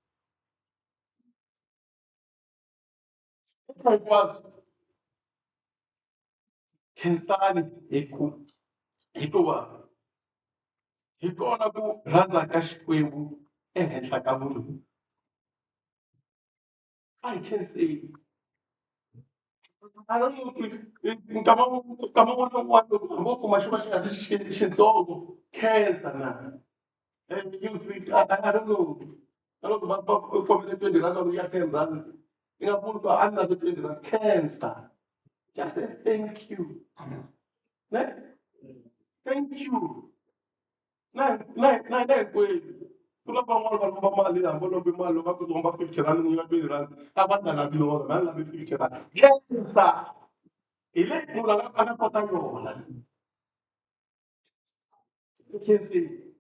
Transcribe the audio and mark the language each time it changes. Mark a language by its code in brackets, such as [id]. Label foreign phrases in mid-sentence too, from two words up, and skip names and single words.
[ts] Hinkwaswo khensani hikuva hi kona ku rhandza ka Xikwembu ehenhla ka munhu. A hi khenseni. [en] A don't know [ts] nkama wun'wana na wun'wana loko hambi wo kuma xin'wana xi nga ri xintsongo khensa na. [en] You think I don't know. [ts] Na loko va khomile 20 rand ya 10 rand. I nga vuli ku a ni lave 20 rand khensa. [en] Just say thank you. Ne? Thank you. [ts] Na hinkwenu. Ku na van'wana va lomba mali hambi va lombe mali loko a ku lomba 50 rand ni nyika 20 rand. A va ta lavi yona a ni lavi 50 rand. Khensa. Hi le munhu a nga kota yona. Khenseni.